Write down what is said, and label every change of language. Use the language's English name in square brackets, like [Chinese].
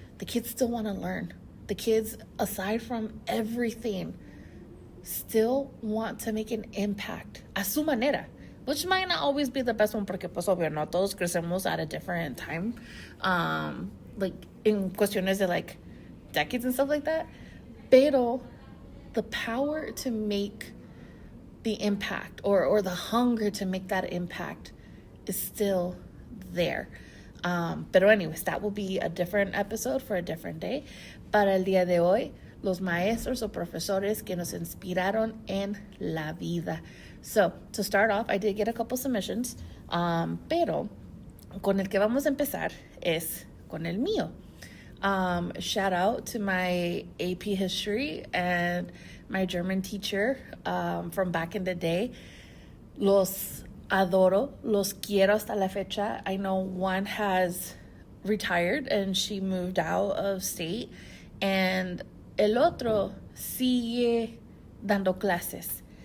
[English] The kids still want to learn. The kids, aside from everything, still want to make an impact a su manera, which might not always be the best one porque pues obvio, no todos crecemos at a different time, like in cuestiones de like decades and stuff like that, pero the power to make the impact or the hunger to make that impact is still there. Pero anyways, that will be a different episode for a different day. Para el día de hoy, [Spanish] los maestros o profesores que nos inspiraron en la vida. So, to start off, I did get a couple submissions, pero con el que vamos a empezar es con el mío. [English] Shout out to my AP history and my German teacher from back in the day. [Spanish] Los adoro, los quiero hasta la fecha. [English] I know one has retired and she moved out of state, and el otro sigue dando clases.